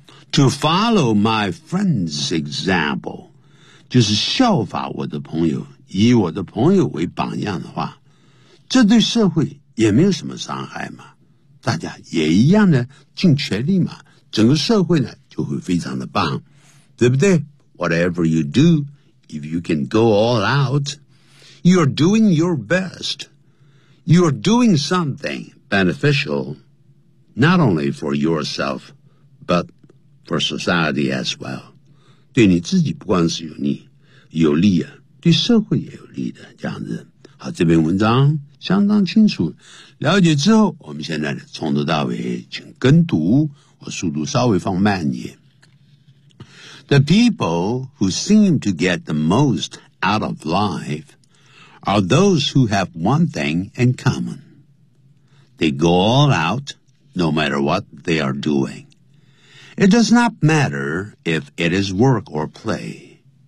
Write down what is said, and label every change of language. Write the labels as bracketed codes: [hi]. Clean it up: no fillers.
[en] to follow my friend's example [zh] 就是效法我的朋友以我的朋友为榜样的话这对社会也没有什么伤害嘛大家也一样的尽全力嘛整个社会呢就会非常的棒对不对 [en] whatever you doIf you can go all out, you're doing your best. You're doing something beneficial, not only for yourself, but for society as well. [zh] 对你自己不光是有利，有利啊，对社会也有利的这样子。好，这篇文章相当清楚。了解之后，我们现在从头到尾请跟读，我速度稍微放慢一点。 [en] The people who seem to get the most out of life are those who have one thing in common. They go all out, no matter what they are doing. It does not matter if it is work or play.